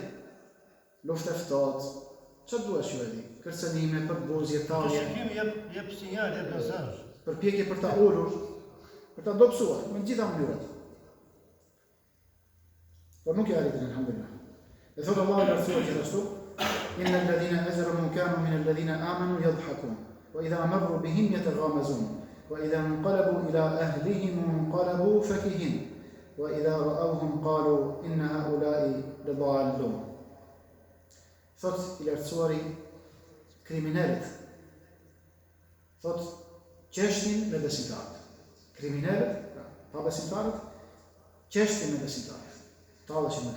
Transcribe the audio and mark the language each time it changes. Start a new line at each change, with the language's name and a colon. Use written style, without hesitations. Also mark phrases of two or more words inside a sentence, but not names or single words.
Albanian: Luftë e ftohtë. Çfarë duash juedi? Kërcënime, përbuzje, tallje. Shikim jep sinjal, jep mesazh. Përpjekje për ta ulur, për ta dobësuar me gjitha mënyrat. Por nuk e arritën, alhamdulillah. E thotë Allahu i lartësuar gjithashtu,
Arabic: إن الذين أجرموا كانوا من الذين آمنوا يضحكون، وإذا مروا بهم يتغامزون، وإذا انقلبوا إلى أهلهم انقلبوا فكهين، وإذا رأوهم قالوا إن هؤلاء لضالون.
Albanian: Thotë i lartësuari kriminalit. Thotë qeshtin me besimtarët. Kriminalit, pa besimtarët, qeshtin me besimtarët. Talëshin me ta.